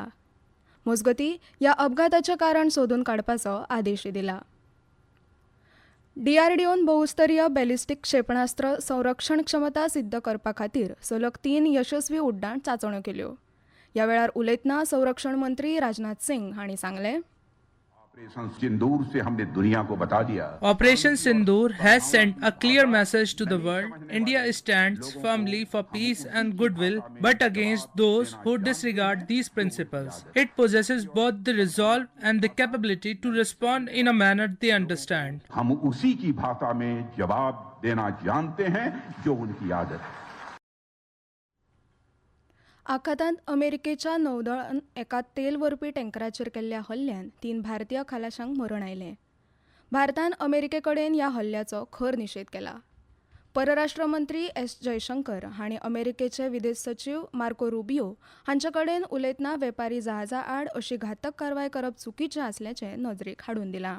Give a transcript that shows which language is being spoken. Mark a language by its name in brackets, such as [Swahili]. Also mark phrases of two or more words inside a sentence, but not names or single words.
[Konkani] मजगतीं ह्या अपघाताचें कारण सोदून काडपाचो आदेशय दिला. DRDOन बहुस्तरीय बॅलिस्टीक क्षेपणास्त्र संरक्षण क्षमता सिद्ध करपा खातीर सलग 3 यशस्वी उड्डाण चांचण्यो केल्यो. ह्या वेळार उलयतना संरक्षण मंत्री राजनाथ सिंग हांणी सांगलें, [English] Operation Sindoor has sent a clear message to the world. India stands firmly for peace and goodwill, but against those who disregard these principles. It possesses both the resolve and the capability to respond in a manner they understand. [Hindi] हम उसी की भाषा में जवाब देना जानते हैं जो उनकी आदत है. [Konkani] आखातांत अमेरिकेच्या नौदळान एका तेल व्हरपी टँकराचेर केल्ल्या हल्ल्यान 3 भारतीय खलाशांक मरण आयलें. भारतान अमेरिके कडेन ह्या हल्ल्याचो खर निशेध केला. परराष्ट्र मंत्री S. जयशंकर हांणी अमेरिकेचे विदेश सचिव मार्को रुबियो हांचे कडेन उलयतना वेपारी जहाजा आड अशी घातक कारवाय करप चुकीचें आसल्याचें नजरेक हाडून दिलां.